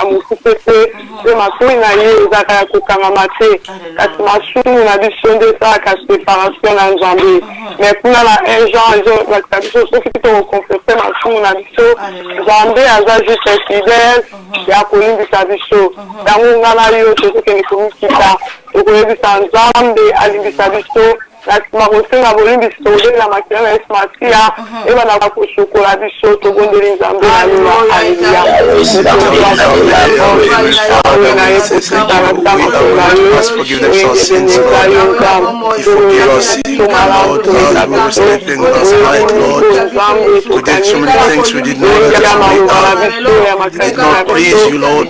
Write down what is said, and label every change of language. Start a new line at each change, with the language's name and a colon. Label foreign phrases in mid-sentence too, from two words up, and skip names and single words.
Lingala: mosusu te mpe matoi na ye ezalaka ya kokangama te kasi masumu na biso nde esalaka séparation na nzambe mais kuna na 1 Jean ezolakisa biso soki tokokonfese masumu na biso nzambe aza
French: juste fidèle
Lingala: ya kolimbisa biso yango nga na yo tozokende komikita tokoyebisa nzambe alimbisa biso nasima kosenga bolimbisi tokodelela makila na Yesu Masiya ebandaka kosukola biso tobondeli nzambe na yo.
English: We did so many things we did not praise you, Lord.